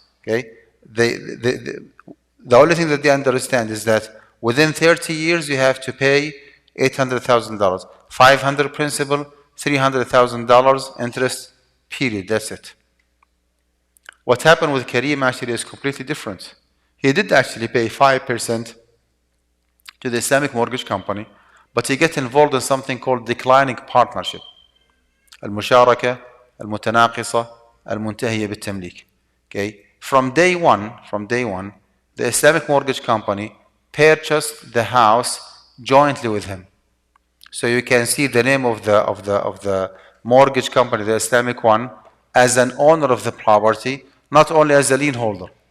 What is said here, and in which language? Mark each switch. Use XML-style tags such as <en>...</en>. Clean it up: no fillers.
<en>Okay, the only thing that they understand is that within 30 years you have to pay $800,000, $500 principal, $300,000 interest. Period. That's it. What happened with Kareem actually is completely different. He did actually pay 5% to the Islamic mortgage company, but he got involved in something called declining partnership.</en> <ar>المشاركة المتناقصة المنتهية بالتمليك.</ar> <en>Okay. From day one, the Islamic mortgage company purchased the house jointly with him. So you can see the name of the mortgage company, the Islamic one, as an owner of the property, not only as a lien holder.</en>